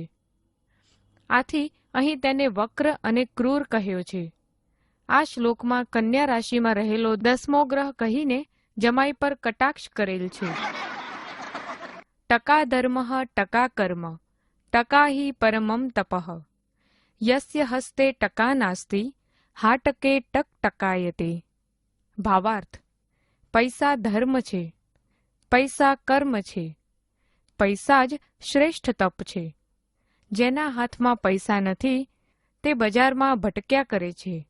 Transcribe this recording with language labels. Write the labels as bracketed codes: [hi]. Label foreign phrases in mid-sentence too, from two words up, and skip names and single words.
[gu] આથી અહીં તેને વક્ર અને ક્રૂર કહ્યો છે. આ શ્લોકમાં કન્યા રાશિમાં રહેલો 10મો ગ્રહ કહીને જમાઈ પર કટાક્ષ કરેલ છે. [sa] टका धर्मः टका कर्म टका हि परमं तपः यस्य हस्ते टका नास्ति हाटके टकटकायते. [gu] ભાવાર્થ: પૈસા ધર્મ છે, પૈસા કર્મ છે, પૈસા જ શ્રેષ્ઠ તપ છે. જેના હાથમાં પૈસા નથી તે બજારમાં ભટક્યા કરે છે.